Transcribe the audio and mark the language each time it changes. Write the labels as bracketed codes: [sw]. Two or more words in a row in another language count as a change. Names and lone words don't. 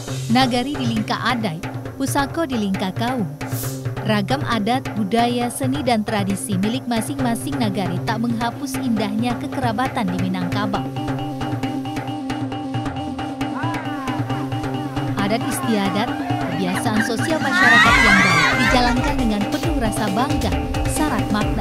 [min] Nagari di Lingka Adai, Pusako di Lingka Kaum. [id] Ragam adat, budaya, seni, dan tradisi milik masing-masing nagari tak menghapus indahnya kekerabatan di Minangkabau. Adat istiadat, kebiasaan sosial masyarakat yang baik dijalankan dengan penuh rasa bangga, syarat makna.